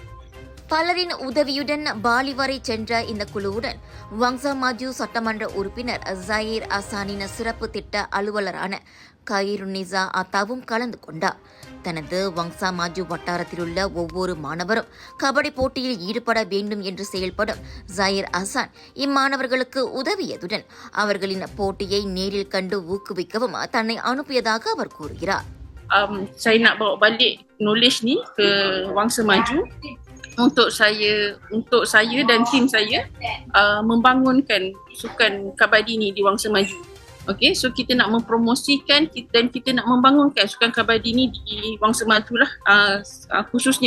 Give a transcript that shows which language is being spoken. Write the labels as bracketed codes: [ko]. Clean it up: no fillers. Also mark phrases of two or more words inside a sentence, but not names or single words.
[ta] பலரின் உதவியுடன் பாலி வரை சென்ற இந்த குழுவுடன் வங்சா மாஜு சட்டமன்ற உறுப்பினர் ஜயீர் அசானின் சிறப்பு திட்ட அலுவலரான கயிறுநிசா அத்தாவும் கலந்து கொண்டார். தனது வங்சா மாஜு வட்டாரத்திலுள்ள ஒவ்வொரு மாணவரும் கபடி போட்டியில் ஈடுபட வேண்டும் என்று செயல்படும் ஜயீர் அசான் இம்மாணவர்களுக்கு உதவியதுடன் அவர்களின் போட்டியை நேரில் கண்டு ஊக்குவிக்கவும் தன்னை அனுப்பியதாக அவர் கூறுகிறார். [ms] Saya nak bawa balik knowledge ni ke Wangsa Maju untuk saya dan tim saya membangunkan sukan kabadi ni di Wangsa Maju. Okey, so kita nak mempromosikan dan kita nak membangunkan sukan kabadi ni di Wangsa Maju lah khususnya.